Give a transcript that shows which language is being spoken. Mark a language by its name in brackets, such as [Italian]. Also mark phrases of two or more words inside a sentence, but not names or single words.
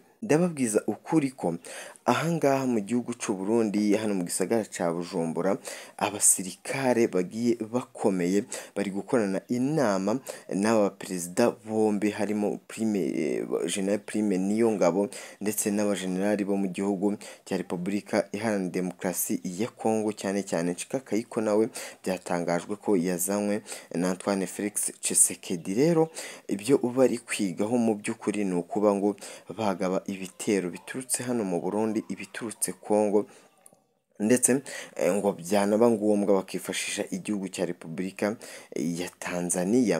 [Kinyarwanda] Ndababwiza ukuri ko ahangaha mu gihugu cy'u Burundi hano mu gisagara ca Bujumbura, abasirikare bagiye bakomeye bari gukorana inama n'aba perezida bombe, harimo General Prime Niyongabo ndetse n'abagenerali bo mu gihugu cya Repubulika Iharanira Demokarasi ya Kongo, cyane cyane Nshika Kayiko nawe byatangajwe ko yazanywe na Antoine Felix Tshisekedi. Rero ibyo bari kwigaho mu by'ukuri ni ukuba ngo bagaba ibitero biturutse hano mu Burundi, ibiturutse Kongo, ndetse ngo byanaba ngombwa bakifashisha igihugu cya Repubulika ya Tanzania.